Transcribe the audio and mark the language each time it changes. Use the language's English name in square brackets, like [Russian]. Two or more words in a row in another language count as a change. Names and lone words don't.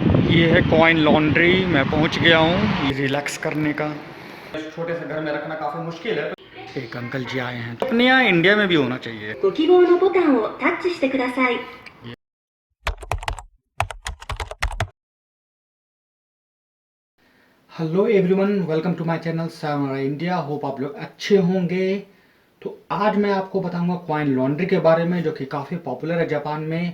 [Hindi] ये है [English] coin laundry. [Hindi] मैं पहुंच गया हूँ ये रिलैक्स करने का। छोटे से घर में रखना काफ़ी मुश्किल है। एक अंकल जी आए हैं, तो अपने यहाँ इंडिया में भी होना चाहिए। [Japanese] ご希望のボタンをタッチしてください。 [English] Hello everyone, welcome to my channel Samra India. [Hindi] होप आप लोग अच्छे होंगे। तो आज मैं आपको बताऊंगा [English] coin laundry [Hindi] के बारे में, जो कि काफ़ी पॉपुलर है जापान में।